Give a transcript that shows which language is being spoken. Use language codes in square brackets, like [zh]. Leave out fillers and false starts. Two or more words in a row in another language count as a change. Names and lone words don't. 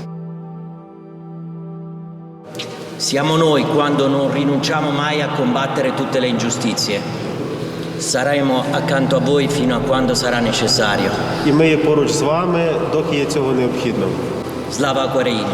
[it] Siamo noi quando non rinunciamo mai a combattere tutte le ingiustizie. Saremo accanto a voi fino a quando sarà necessario. [uk] І ми є поруч з вами, доки є цього необхідно. Слава Україні!